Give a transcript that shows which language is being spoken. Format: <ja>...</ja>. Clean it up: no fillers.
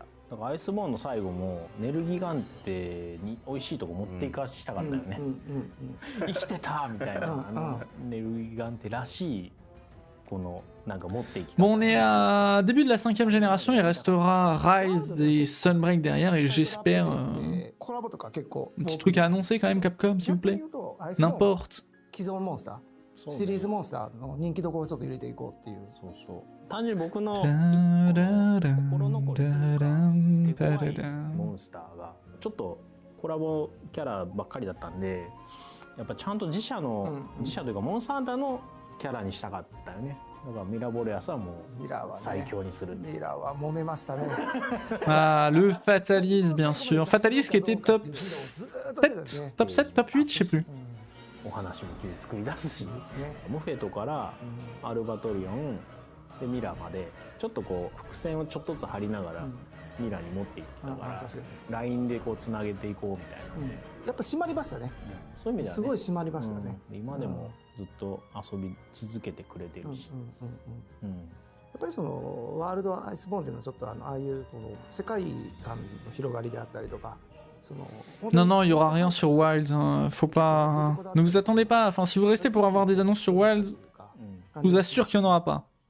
<ja>だからアイスボーンの最後もネルギガンテに美味しいとこ持っていかしたかったよね。生きてたみたいなネルギガンテらしいこのなんか持っていき方。</ja> <fr>Bon, on est à début de la 5e génération, il restera Rise et Sunbreak derrière et j'espère</fr> <ja>コラボとか結構</ja> <fr>un petit truc à annoncer quand même Capcom s'il vous plaît. N'importe.</fr> <ja>既存モンスターシリーズモンスターの人気どころをちょっと入れていこうっていう。そうそう。単純に僕の心残りというか手強いモンスターがちょっとコラボキャラばっかりだったんで、やっぱちゃんと自社というかモンスターハンターのキャラにしたかったよね。だからミラボレアスはもう最強にする。ミラは揉めましたね。</ja> <fr>Ah, le Fatalis bien sûr. Fatalis qui était top 7, top 7, top 8, je sais plus.</fr> <ja>お話も作り出すし、モフェトからアルバトリオンでミラまでちょっとこう伏線をちょっとずつ張りながらミラに持っていったからラインでこうつなげていこうみたいな。やっぱ締まりましたね。そういう意味ではねすごい締まりましたね。今でもずっと遊び続けてくれてるし。やっぱりそのワールドアイスボーンっていうのはちょっとああいうこの世界観の広がりであったりとか。</ja> <fr>Non, non, il n'y aura rien sur Wilds. Faut pas. Ne vous attendez pas. Enfin, si vous restez pour avoir des annonces sur Wilds, je vous assure qu'il n'y en aura pas.</fr>